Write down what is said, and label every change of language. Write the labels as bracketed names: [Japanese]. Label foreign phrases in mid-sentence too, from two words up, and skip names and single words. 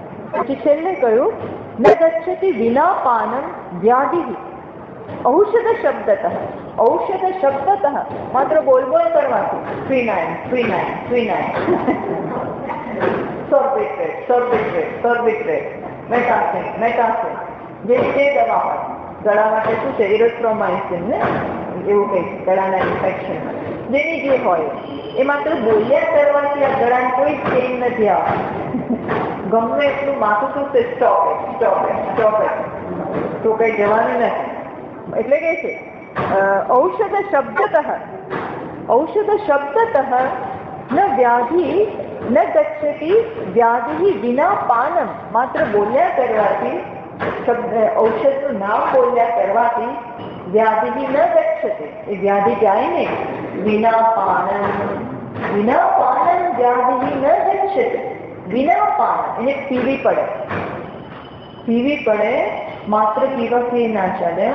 [Gujarati] પછી છેલ્લે કહ્યું [Sanskrit] ન ગચ્છતિ વિના પાનમ વ્યાધિ ઔષધ શબ્દતઃ, [Gujarati] ઔષધ શબ્દતઃ માત્ર બોલ કરવાથી ક્વિનાઇન ક્વિનાઇન ક્વિનાઇન સોર્બિટ્રેટ સોર્બિટ્રેટ સોર્બિટ્રેટ મેટાસિન મેટાસિન જે દવા હોય ગળા માટે શું છે ઇરેથ્રોમાઇસિન ને એવું કંઈક ગળાના ઇન્ફેક્શન જેની જે હોય એ માત્ર બોલ્યા કરવાથી આ ગળાને કોઈ ચેન્જ નથી આવતું. ગમે એટલું માથું શું છે [English] stop it stop it stop it [Gujarati] સ્ટોપ ઇટ તો કંઈ જવાનું નથી. એટલે કે છે [Sanskrit] औषध शब्दतः न व्याधि न गच्छति व्याधि विना पानम मात्र [Gujarati] બોલ્યા કરવાથી શબ્દ ઔષધનું નામ બોલ્યા કરવાથી [Sanskrit] વ્યાધિ ન ગચ્છતે [Gujarati] એ વ્યાધિ જાય નહીં. [Sanskrit] વિના પાનમ વ્યાધિ ન ગચ્છતે [Gujarati] વિના પાન એને પીવી પડે માત્ર પીવાથી ના ચાલે.